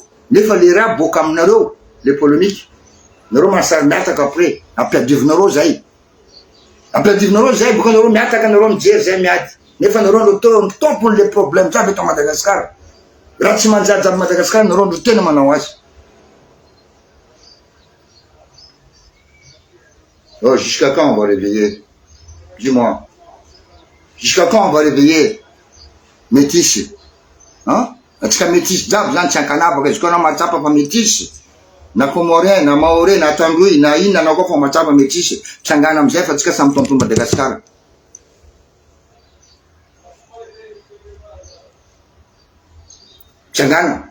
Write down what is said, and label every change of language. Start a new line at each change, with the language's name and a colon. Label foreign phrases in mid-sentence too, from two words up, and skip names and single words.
Malagasy: Nefa le raha boka aminareo, le polémique. Nareo masary miataka après, ampiadivinareo zay. Ampiadivinareo zay, boka anareo miataka, anareo mijery zay miady. Nefa anareo ndro tompony le problème jiaby eto Madagasikara. Raha tsy manjary jiaby Madagasikara, anareo ndro tena manao azy.
French: Oh, jusqu'à quand on va réveiller? Dis-moi. Jusqu'à quand on va réveiller?
Malagasy: Métis. Atsika métis jiaby zany tsy ankanavaka izy koa anao mahatsapa fa métis. Na Comorien, na Maoré, na Tandroy, na inona anao koa fa mahatsapa métis. Tsy angana amizay fa atsika samy tompony Madagasikara. Tsy angana.